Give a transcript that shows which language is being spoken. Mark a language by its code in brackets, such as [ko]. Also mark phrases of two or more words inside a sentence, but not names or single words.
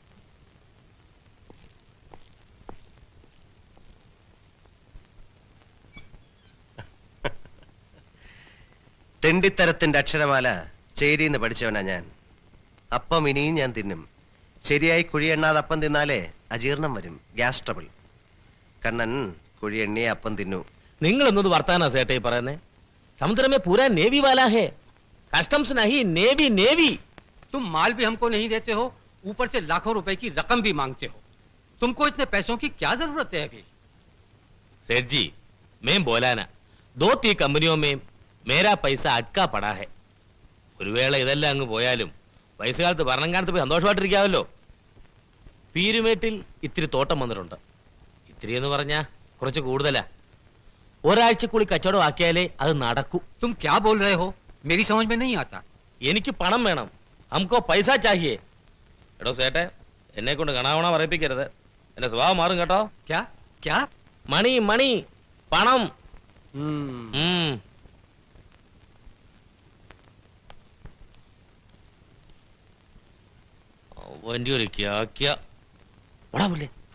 [ml] തെണ്ടിത്തരത്തിന്റെ അക്ഷരമാല ചേരിന്ന് പഠിച്ചവനാ ഞാൻ. അപ്പം ഇനിയും ഞാൻ തിന്നും. ശരിയായി കുഴി എണ്ണാതെ അപ്പം തിന്നാലേ അജീർണം വരും, [en] gas trouble. [ml] കണ്ണൻ കുഴി എണ്ണിയെ അപ്പം തിന്നു. നിങ്ങൾ എന്നത് വർത്താനാ സേട്ടേ പറയുന്നേ? [hi] समुद्र में पूरा नेवी वाला है, कस्टम्स नहीं, नेवी नेवी। तुम माल भी हमको नहीं देते हो, ऊपर से लाखों रुपए की रकम भी मांगते हो। तुमको इतने पैसों की क्या जरूरत है अभी? सेठ जी, मैं बोला ना, 2-3 कंपनियों में मेरा पैसा अटका पड़ा है. [ml] ഒരു വേള ഇതെല്ലാം അങ്ങ് പോയാലും വയസ്സുകാലത്ത് ഭരണകാലത്ത് പോയി സന്തോഷമായിട്ടിരിക്കാമല്ലോ. പീരുമേട്ടിൽ ഇത്തിരി തോട്ടം വന്നിട്ടുണ്ട്. ഇത്തിരി എന്ന് പറഞ്ഞാ കുറച്ച് കൂടുതലാ. ഒരാഴ്ചക്കുള്ളിൽ കച്ചവടം ആക്കിയാലേ അത് നടക്കൂ. [hi] तुम क्या बोल रहे हो? मेरी समझ में नहीं आता. [ml] എനിക്ക് പണം വേണം, നമുക്കോ [hi] पैसा चाहिए. [ml] എടോ സേട്ടെ, എന്നെ കൊണ്ട് കണാവണ പറയിപ്പിക്കരുത്, എന്റെ സ്വഭാവം മാറും കേട്ടോ. [hi] क्या क्या? [en] money money, [ml] പണം. വണ്ടി ഒരു ക്യാ ഓടാ പുല്ലേ.